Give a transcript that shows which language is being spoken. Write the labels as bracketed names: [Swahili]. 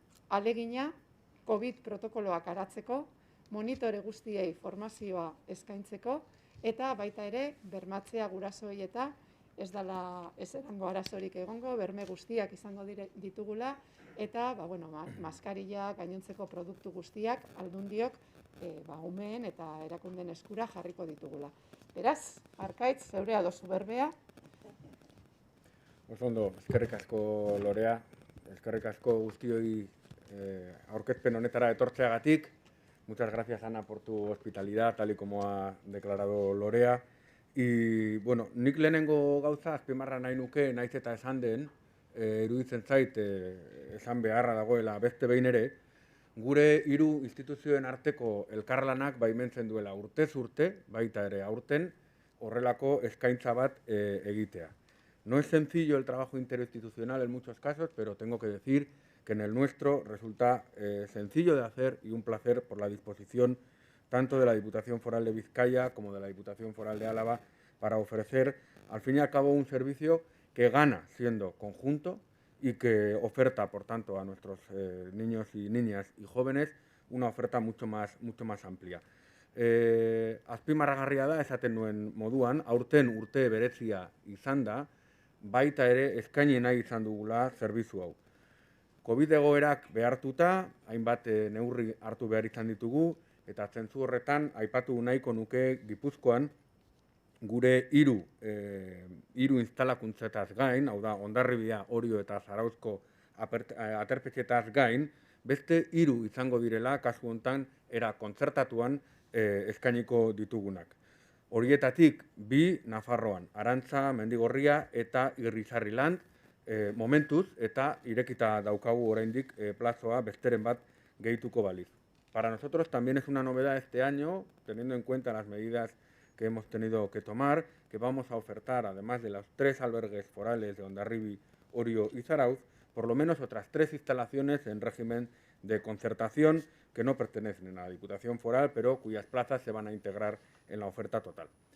[Basque] alegina COVID protokoloak aratzeko, monitore guztiei formazioa eskaintzeko, eta baita ere bermatzea gurasoei eta ez dela ez erango arazorik egongo, berme guztiak izango ditugula, eta maskarilla, gainontzeko produktu guztiak aldundiok umeen eta erakunden eskura jarriko ditugula. Beraz, Arkaitz, zeurea dozu berbea. Oso ondo, eskerrik asko Lorea, eskerrik asko guztioi aurkezpen honetara etortzeagatik. [Spanish] Muchas gracias, Ana, por tu hospitalidad, tal y como ha declarado Lorea. Y, bueno, [Basque] nik lehenengo gauza azpimarra nahi nuke, naiz eta esan den, iruditzen zait, esan beharra dagoela beste behin ere, gure hiru instituzioen arteko elkarlanak baimentzen duela urtez urte, baita ere aurten, horrelako eskaintza bat egitea. [Spanish] No es sencillo el trabajo interinstitucional en muchos casos, pero tengo que decir que en el nuestro resulta sencillo de hacer y un placer por la disposición tanto de la Diputación Foral de Vizcaya como de la Diputación Foral de Álava para ofrecer, al fin y al cabo, un servicio que gana siendo conjunto y que oferta, por tanto, a nuestros niños y niñas y jóvenes una oferta mucho más amplia. [Basque] Azpimarragarria da esaten nuen moduan, aurten urte berezia izan da, baita ere eskaini nahi izan dugula zerbitzu hau. COVID egoerak behartuta, hainbat neurri hartu behar izan ditugu, eta zentzu horretan aipatu nahiko nuke Gipuzkoan gure hiru instalakuntzetaz gain, hau da Hondarribia, Orio eta Zarauzko aterpetxetaz gain, beste hiru izango direla kasu hontan era kontzertatuan eskainiko ditugunak. Horietatik bi Nafarroan, Arantza, Mendigorria eta Irrizarriland, momentuz eta irekita daukagu oraindik plazoa besteren bat gehituko baliz. [Spanish] Para nosotros también es una novedad este año, teniendo en cuenta las medidas que hemos tenido que tomar, que vamos a ofertar, además de los 3 albergues forales de Hondarribi, Orio y Zarauz, por lo menos otras 3 instalaciones en régimen de concertación que no pertenecen a la Diputación Foral, pero cuyas plazas se van a integrar en la oferta total.